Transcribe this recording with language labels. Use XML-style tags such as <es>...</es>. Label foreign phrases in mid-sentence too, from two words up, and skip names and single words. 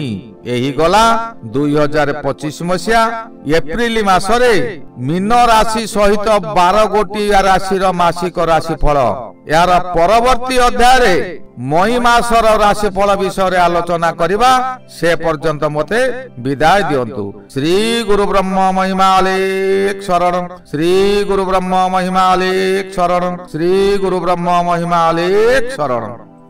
<or>ଏହି ଗଲା 2025 ମସିହା ଏପ୍ରିଲ ମାସରେ ମୀନ ରାଶି ସହିତ 12 ଗୋଟି ରାଶି ମାସିକ ରାଶି ଫଳ। ଏହାର ପରବର୍ତ୍ତୀ ଅଧ୍ୟାୟ ରେ ମଇ ମାସର ରାଶି ଫଳ ବିଷୟ ରେ ଆଲୋଚନା କରିବା। ସେ ପର୍ଯ୍ୟନ୍ତ ମତେ ବିଦାୟ ଦିଅନ୍ତୁ। ଶ୍ରୀ ଗୁରୁ ବ୍ରହ୍ମ ମହିମାଅଲେଖ ଶରଣ, ଶ୍ରୀ ଗୁରୁ ବ୍ରହ୍ମ ମହିମାଅଲେଖ ଶରଣ, ଶ୍ରୀ ଗୁରୁ ବ୍ରହ୍ମ ମହିମାଅଲେଖ ଶରଣ।</or>